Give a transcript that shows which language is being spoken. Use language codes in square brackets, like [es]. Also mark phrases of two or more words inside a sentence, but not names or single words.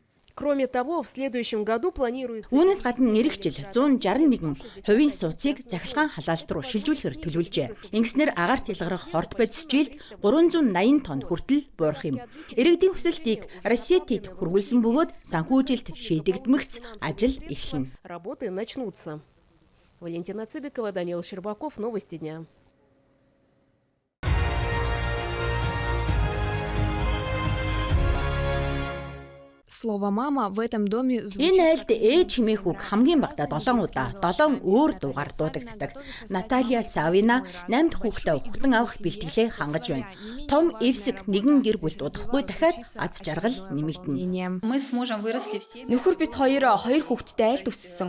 [mn] Үүнээс гадна эх жил 161 хувийн сууцыг захилгаан халаалт руу шилжүүлэхээр төлөвлөжээ. Ингэснээр агаарт ялгарах хорт бодис жилд 380 тонн хүртэл буурах юм. Иргэдийн хүсэлтийг Россиетид хүргүүлсэн бөгөөд санхүүжилт шийдэгдмэгц ажил эхэлнэ. [ru] Валентина Цыбикова, Даниил Щербаков, новости дня. Слово «мама» в этом доме звучит. [mn] Энэ айлд ээж хэмээх үг хамгийн багадаа 7 удаа 7 өөр дуугаар дуудагддаг. Наталья Савина 8 дахь хүүхдээ ухтан авах бэлтгэлээ хангаж байна. Том эвсэг нэгэн гэр бүлд удахгүй дахиад аз жаргал нэмэгдэнэ. Нөхөр бид хоёр хүүхэдтэй айлд өссөн.